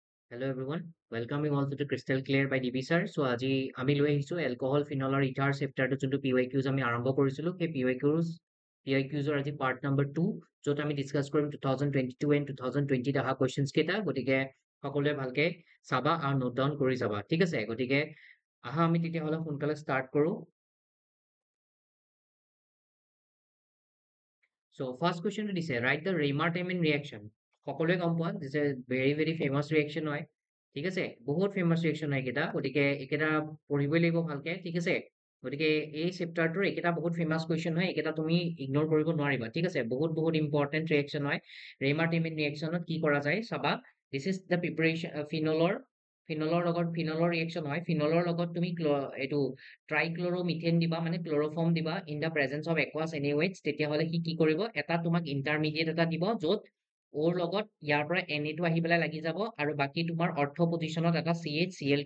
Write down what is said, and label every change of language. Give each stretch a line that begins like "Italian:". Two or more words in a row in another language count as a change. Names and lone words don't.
English: Hello everyone, welcoming also to Crystal Clear by DB Sir.
Assamese: So আজি আমি লৈ আহিছো এলকহল ফিনল আৰু
English: ether chapter
Assamese: যোনটো PYQs আমি আৰম্ভ কৰিছিলো সেই PYQs আজি
English: part number
Assamese: 2 য'ত আমি ডিসকাস কৰিম 2022 এণ্ড 2020 অহা কোৱেশ্চনছ কেইটা গতিকে সকলোৱে ভালকে চাবা আৰু
English: note down
Assamese: কৰি যাবা ঠিক আছে গতিকে আহা আমি তেতিয়াহ'লে সোনকালে ষ্টাৰ্ট কৰো
English: So first question
Assamese: দিছে
English: write the Raymond-Tamin reaction
Assamese: সকলোৱে গম পোৱা দিছ এ
English: very famous reaction
Assamese: হয় ঠিক আছে বহুত
English: famous reaction
Assamese: হয় এটা গতিকে একেটা পঢ়িবই লাগিব ভালকে ঠিক আছে গতিকে এই চেপ্টাৰটোৰ একেটা বহুত
English: famous question
Assamese: হয় একেটা তুমি ইগনোৰ কৰিব নোৱাৰিবা ঠিক আছে বহুত
English: important reaction
Assamese: হয় ৰেমাৰ-টেমিন ৰিয়েকচনত কি কৰা যায় চাবা
English: this is the preparation
Assamese: ফিনলৰ লগত ফিনলৰ ৰিয়েকচন হয় ফিনলৰ লগত তুমি এইটো ট্ৰাইক্লৰোমিথেন দিবা মানে ক্লৰোফৰ্ম দিবা
English: in the presence of aqueous
Assamese: এনিৱেজ তেতিয়াহ'লে সি কি কৰিব এটা তোমাক ইণ্টাৰমিডিয়েট এটা দিব য'ত ওৰ লগত ইয়াৰ পৰা Na টো আহি পেলাই লাগি যাব আৰু বাকি তোমাৰ
English: ortho position
Assamese: এটা CH